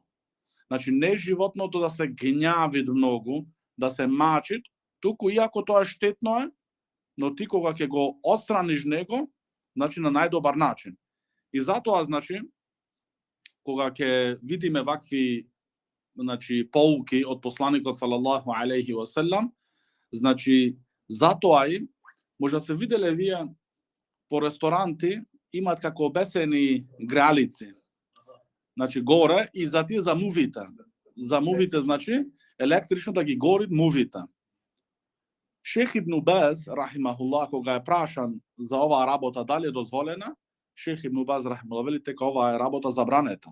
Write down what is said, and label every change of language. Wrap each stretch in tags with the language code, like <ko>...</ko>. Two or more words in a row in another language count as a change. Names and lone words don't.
<mk>Значи, не животното да се гњави многу, да се мачи, туку иако тоа штетно е, но ти кога ќе го отстраниш него, значи на најдобар начин. И затоа, значи, кога ќе видиме вакви, значи, поуки од посланикот</mk> <ar>صلى الله عليه وسلم,</ar> <mk>значи, затоа и може да се виделе вие по ресторанти имат како обесени греалици. Значи горе и за тие за мувите. За мувите, значи, електрично да ги гори мувите. Шейх Ибн Баз рахимахуллах, кога е прашан за оваа работа дали е дозволена, Шейх Ибн Баз рахимахуллах вели дека оваа е работа забранета.</mk>